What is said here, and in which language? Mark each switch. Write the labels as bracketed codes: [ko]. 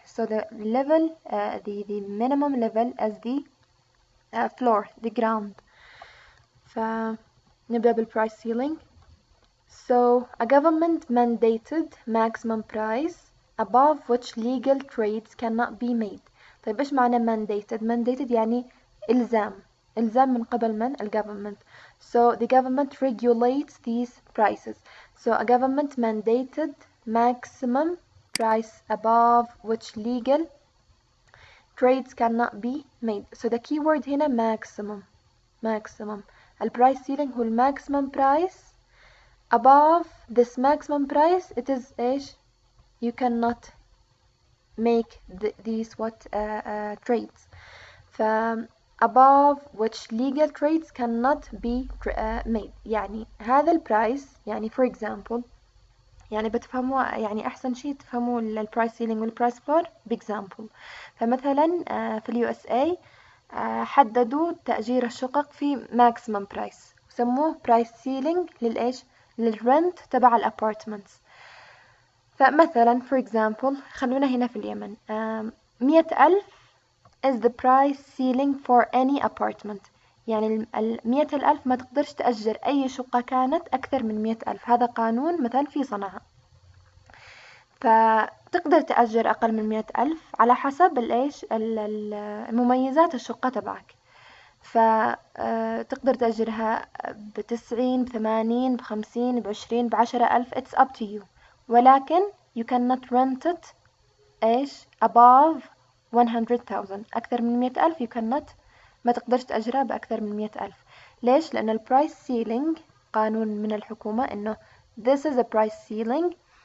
[en] So the level the minimum level is the floor, the ground. فنبدأ بالprice ceiling. So a government mandated maximum price above which legal trades cannot be made. [ar] طيب إيش معنى mandated؟ mandated يعني إلزام من قبل من؟ government. [en] So the government regulates these prices. So a government mandated maximum price above which legal trades cannot be made. So the keyword هنا maximum. الprice ceiling هو maximum price. Above this maximum price it is إيش؟ you cannot make these trades. above which legal trades cannot be made. [ar] يعني هذا البرايس يعني [en] for example [ar] يعني بتفهموا يعني أحسن شيء تفهموا البرايس سيلينج والبرايس فلور بإكزامبل. فمثلا في اليو اس اي حددوا تأجير الشقق في ماكسيمم برايس وسموه برايس سيلينج للإيش؟ للرنت تبع الأبارتمنتس. [en] فمثلا for example [ar] خلونا هنا في اليمن [en] 100,000 is the price ceiling for any apartment. [ar] يعني 100,000 ما تقدرش تأجر أي شقة كانت أكثر من 100,000. هذا قانون مثلا في صنعاء. فتقدر تأجر أقل من 100,000 على حسب الإيش المميزات الشقة تبعك. فتقدر تأجرها ب90 ب80 ب50 ب20 ب10,000. [en] It's up to you. ولكن you cannot rent it إيش above 100,000. [ar] أكثر من 100,000 [en] you cannot [ar] ما تقدرش تأجرها بأكثر من 100,000. ليش؟ لأن البرايس سيلينج قانون من الحكومة إنه [en] this is a price ceiling.